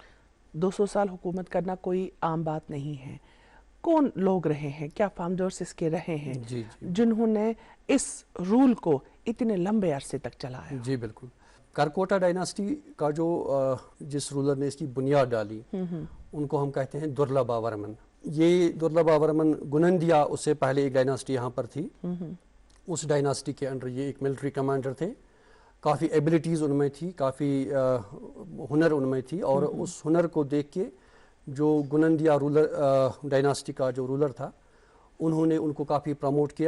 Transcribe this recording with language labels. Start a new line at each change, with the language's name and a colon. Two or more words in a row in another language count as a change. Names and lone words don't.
Urdu: 200 سال حکومت کرنا کوئی عام بات نہیں ہے. کون لوگ رہے ہیں, کیا فاؤنڈرز اس کے رہے ہیں جنہوں نے اس رول کو اتنے لمبے عرصے تک چلایا؟ جی بالکل. کارکوٹا ڈائناسٹی کا جو جس رولر نے اس کی بنیاد ڈالی, ان کو ہم کہتے ہیں درلبھا ورمن. یہ درلبھا ورمن گنندیا, اس سے پہلے ایک ڈائناسٹی یہاں پر تھی. اس ڈائناسٹی کے انڈر یہ ایک
English: military commander
Urdu: تھے. کافی ایبلٹیز ان میں تھی, کافی ہنر ان میں تھی, اور اس ہنر کو دیکھ کے جو گنندیا ڈائناسٹی کا جو رولر تھا, انہوں نے ان کو کافی پروموٹ کیا.